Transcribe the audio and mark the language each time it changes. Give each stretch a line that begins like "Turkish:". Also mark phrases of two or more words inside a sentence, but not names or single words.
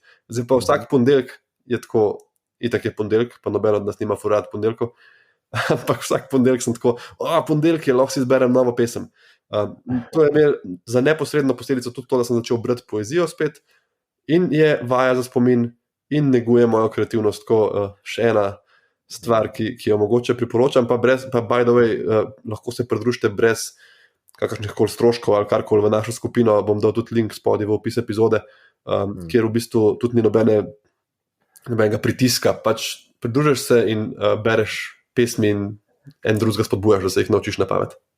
Slovenian: Zdaj pa vsak ponedeljek je tako, itak je ponedeljek, pa noben od nas nima furat ponedeljkov, ampak vsak ponedeljek sem tako, ponedeljek je, lahko si izberem novo pesem. To je imel za neposredno posledico tudi to, da sem začel brati poezijo spet in je vaja za spomin in neguje mojo kreativnost, tako še ena stvar, ki jo mogoče priporočam, pa
English: by the way,
Slovenian: lahko se pridružite brez kakršnih koli stroškov ali karkoli v našo skupino, bom dal tudi link spodaj v opis epizode, kjer v bistvu tudi ni nobenega pritiska, pač pridružiš se in bereš pesmi in en drugega spodbujaš, da se jih naučiš na pamet.